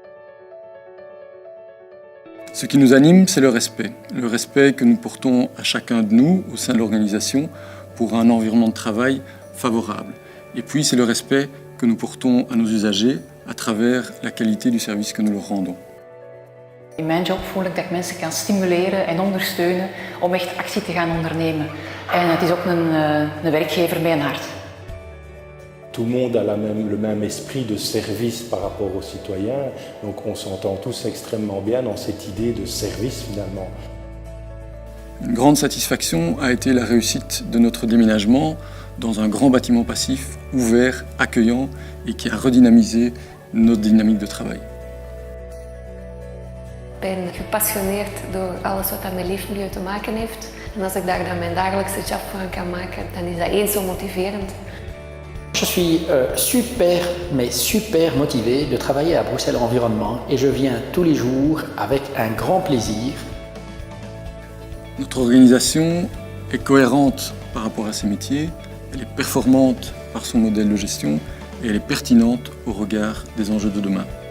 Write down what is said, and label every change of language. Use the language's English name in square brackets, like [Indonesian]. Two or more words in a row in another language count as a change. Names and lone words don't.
[French] Ce qui nous anime, c'est le respect que nous portons à chacun de nous au sein de l'organisation pour un environnement de travail favorable. Et puis, c'est le respect que nous portons à nos usagers à travers la qualité du service que nous leur rendons. [Dutch] In mijn job voel ik dat ik mensen kan stimuleren en ondersteunen om echt actie te gaan ondernemen. En het is ook een werkgever met een hart. [French] Tout le monde a le même esprit de service par rapport aux citoyens, donc on s'entend tous extrêmement bien dans cette idée de service finalement. Une grande satisfaction a été la réussite de notre déménagement dans un grand bâtiment passif, ouvert, accueillant et qui a redynamisé notre dynamique de travail. [Dutch] Ik ben gepassioneerd door alles wat met leefmilieu te maken heeft. En als ik daar dan mijn dagelijkse job van kan maken, dan is dat eens zo motiverend. [French] Je suis super motivé de travailler à Bruxelles Environnement et je viens tous les jours avec un grand plaisir. Notre organisation est cohérente par rapport à ses métiers, elle est performante par son modèle de gestion et elle est pertinente au regard des enjeux de demain.